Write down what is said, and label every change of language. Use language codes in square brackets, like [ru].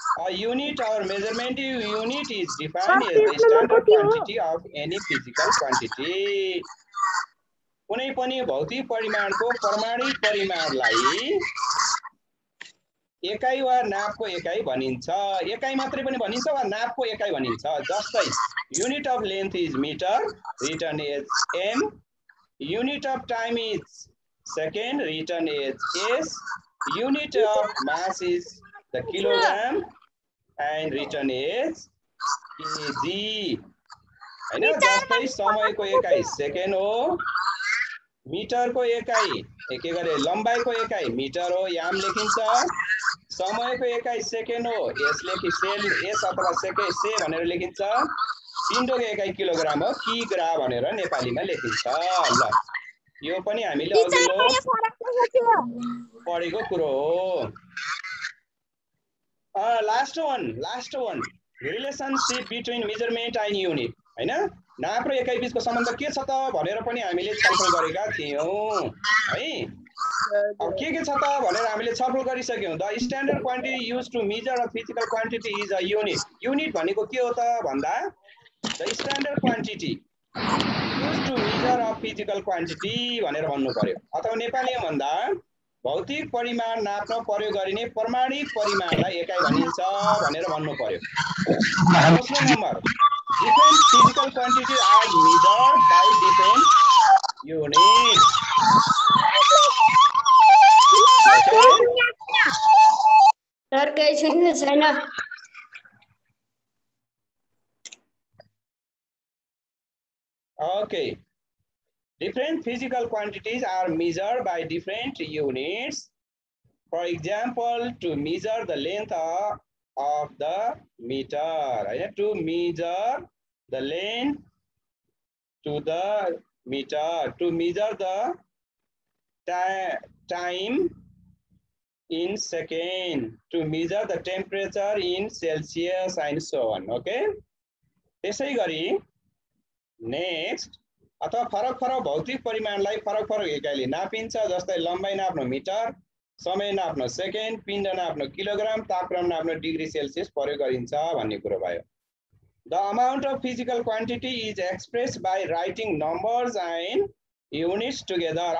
[en] Unit or measurement unit is defined as the standard quantity of any physical quantity. [ne] कुनै पनि भौतिक परिमाणको प्रमाणिक परिमाणलाई एकाइ वा नापको एकाइ भनिन्छ। एकाइ मात्रै पनि भनिन्छ वा नापको एकाइ भनिन्छ। [en] जस्तै unit of length is meter, written as m. Unit of time is second, written as s. Unit of mass is the kilogram and written as kg हैन। [ne] जस्तै समयको एकाइ सेकेन्ड हो, मिटरको एकाइ के गरे लम्बाइको एकाइ मिटर हो, याम लेखिन्छ। समयको एकाइ सेकेन्ड हो, एस लेखि सेल एस अथवा सेके से भनेर लेखिन्छ। पिण्डको एकाइ किलोग्राम हो, किग्रा भनेर नेपालीमा लेखिन्छ। ल यो पनि हामीले अघिल्लो पढेको कुरो हो। [en] Last one relationship between measurement and unit हैन। [ne] नाप र एकाइ बीचको सम्बन्ध के छ त भनेर पनि हामीले छलफल गरेका थियौं है। अब के छ त भनेर हामीले छलफल गरिसक्यौं। [en] The standard quantity used to measure a physical quantity is a unit. [ne] Unit भनेको के हो त भन्दा [en] the standard quantity used to measure a physical quantity [ne] भनेर भन्नु पर्यो। अथवा नेपालीमा भन्दा भौतिक परिमाण नाप्न प्रयोग गरिने प्रमाणिक परिमाणलाई एकाइ भनिन्छ भनेर भन्नु पर्यो। दोस्रो number, [en] different physical quantities are measured by different units. [ne] Sir कैसे छैन। [en] Okay. Different physical quantities are measured by different units. For example, to measure the length of the meter, to measure the length to the meter, to measure the time in second, to measure the temperature in Celsius and so on. Okay. [ne] त्यसै गरी next अथवा फरक फरक भौतिक परिमाणलाई फरक फरक एकाइले नापिन्छ। जस्तै लम्बाइ नाप्न मिटर, समय नाप्न सेकेन्ड, पिण्ड नाप्न किलोग्राम, तापक्रम नाप्न डिग्री सेल्सियस प्रयोग गरिन्छ भन्ने कुरो भयो। [en] The amount of physical quantity is expressed by writing numbers and units together.